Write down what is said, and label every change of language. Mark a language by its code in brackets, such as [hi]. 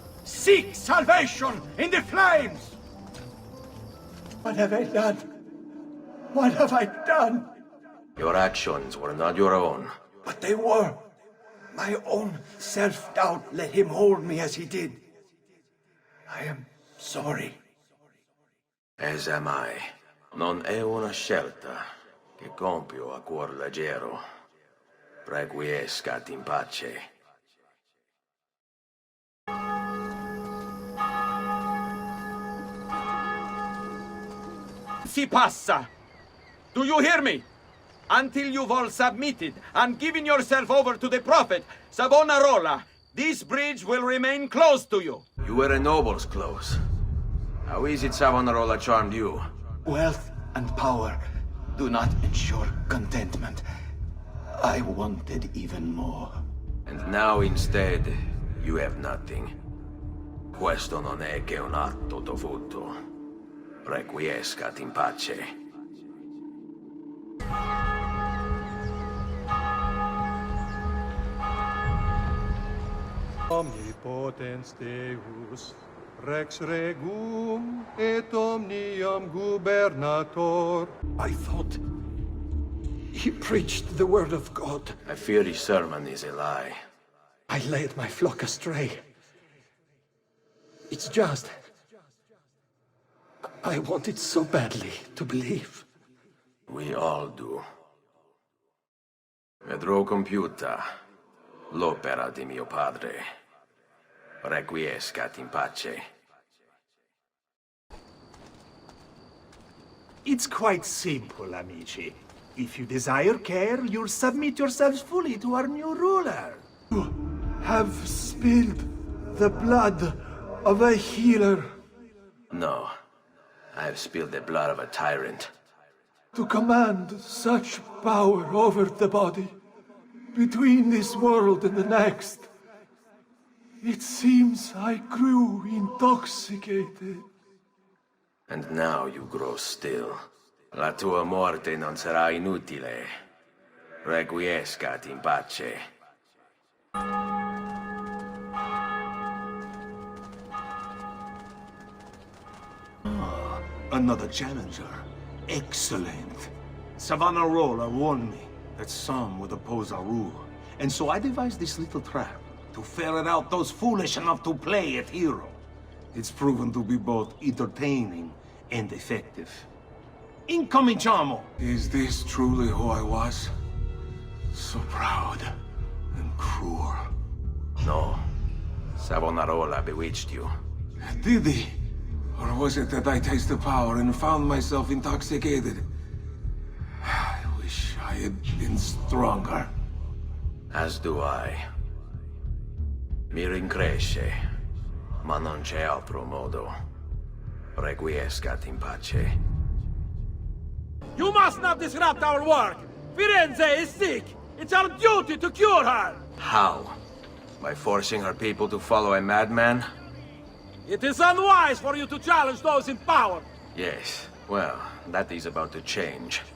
[en] Seek salvation in the flames! What have I done? What have I done? Your actions were not your own. But they were. My own self-doubt let him hold me as he did. I am sorry. As am I. [it] Non è una scelta che compio a cuor leggero. [la] Requiescat in pace. [it] Si passa! [en] Do you hear me? Until you've all submitted and given yourself over to the Prophet, Savonarola, this bridge will remain closed to you. You were a noble's close. How is it Savonarola charmed you? Wealth and power do not ensure contentment. I wanted even more. And now instead, you have nothing. [it] Questo non è che un atto dovuto. [la] Requiescat in pace. Omnipotens Deus, Rex regum et omnium gubernator. [en] I thought he preached the word of God. I fear his sermon is a lie. I led my flock astray. It's just... I wanted so badly to believe. We all do. [it] Vedrò compiuta l'opera di mio padre. [la] Requiescat in pace. [en] It's quite simple, amici. If you desire care, you'll submit yourselves fully to our new ruler. You have spilled the blood of a healer. No, I have spilled the blood of a tyrant. To command such power over the body, between this world and the next. It seems I grew intoxicated. And now you grow still. [it] La tua morte non sarà inutile. [la] Requiescat in pace. [en] Another challenger. Excellent. Savonarola warned me that some would oppose our rule. And so I devised this little trap to ferret out those foolish enough to play at hero. It's proven to be both entertaining and effective. [it] Incominciamo! [en] Is this truly who I was? So proud and cruel. No. Savonarola bewitched you. Did he? Or was it that I tasted power and found myself intoxicated? I wish I had been stronger. As do I. [it] Mi rincresce, ma non c'è altro modo. [la] Requiescat in pace. [en] You must not disrupt our work! Firenze is sick! It's our duty to cure her! How? By forcing her people to follow a madman? It is unwise for you to challenge those in power! Yes, well, that is about to change.